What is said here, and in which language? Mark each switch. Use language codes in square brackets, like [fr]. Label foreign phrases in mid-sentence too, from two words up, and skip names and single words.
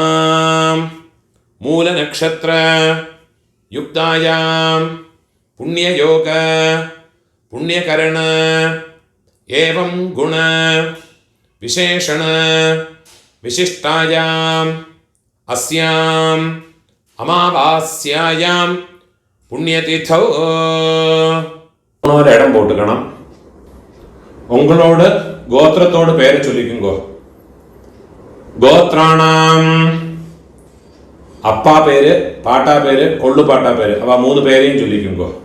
[sa] मूलनक्षत्र युक्तायां पुण्ययोग पुण्यकरण एवं गुण विशेषण विशिष्टायां अस्यां अमावास्यायां पुण्यतिथौ [ta] ஒரு இடம் போட்டுக்கணும். உங்களோட கோத்திரத்தோட பேரை சொல்லிக்குங்கோ. கோத்ராணாம் அப்பா பேரு, பாட்டா பேரு, கொள்ளு பாட்டா பேரு, அவ மூணு பேரையும் சொல்லிக்குங்கோ.